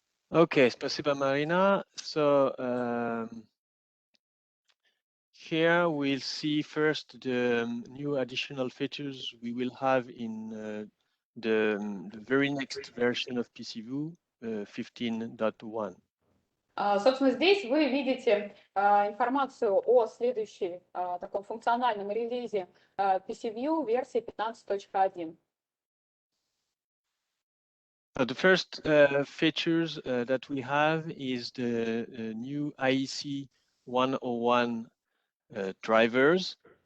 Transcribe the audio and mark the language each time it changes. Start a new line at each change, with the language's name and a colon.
English: Okay,
Russian: спасибо,
English: Marina. So here we'll see first the new additional features we will have in the very next version of PcVue 15.1.
Russian: Собственно, здесь вы видите информацию о следующей таком функциональном релизе PcVue версии 15.1.
English: The first features that we have is the new IEC 101 drivers.